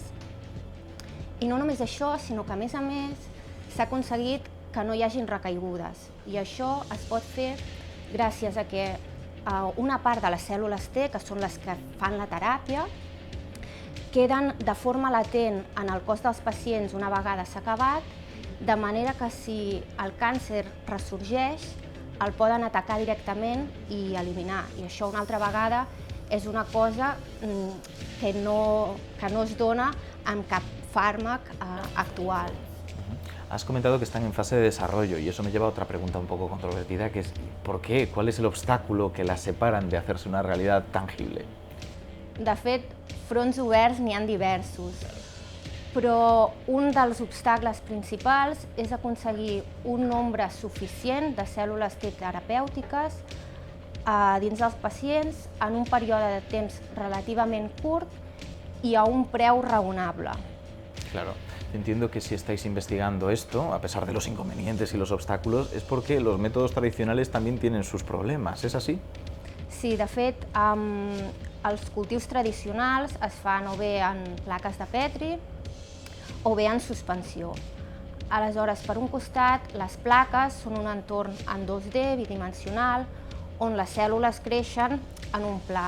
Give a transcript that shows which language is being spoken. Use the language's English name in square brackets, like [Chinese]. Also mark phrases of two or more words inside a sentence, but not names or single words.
[Catalan] I no només això, sinó que a més s'ha aconseguit que no hi hagin recaigudes i això es pot fer gràcies a que una part de les cèl·lules T, que són les que fan la teràpia, queden de forma latent en el cos dels pacients una vegada s'ha acabat, de manera que si el càncer ressorgeix, el poden atacar directament i eliminar. I això una altra vegada és una cosa que no es dona amb cap fàrmac actual. [Spanish] Has comentado que están en fase de desarrollo y eso me lleva a otra pregunta un poco controvertida, que es ¿por qué? ¿Cuál es el obstáculo que las separan de hacerse una realidad tangible? [Catalan] De fet, fronts oberts n'hi ha diversos, però un dels obstacles principals és aconseguir un nombre suficient de cèl·lules T terapèutiques dins dels pacients en un període de temps relativament curt i a un preu raonable. [Spanish] Claro. Entiendo que si estáis investigando esto, a pesar de los inconvenientes y los obstáculos, es porque los métodos tradicionales también tienen sus problemas, ¿es así? [Catalan] Sí, de fet, els cultius tradicionals es fan o bé en plaques de Petri o bé en suspensió. Aleshores, per un costat, les plaques són un entorn en 2D, bidimensional, on les cèl·lules creixen en un pla.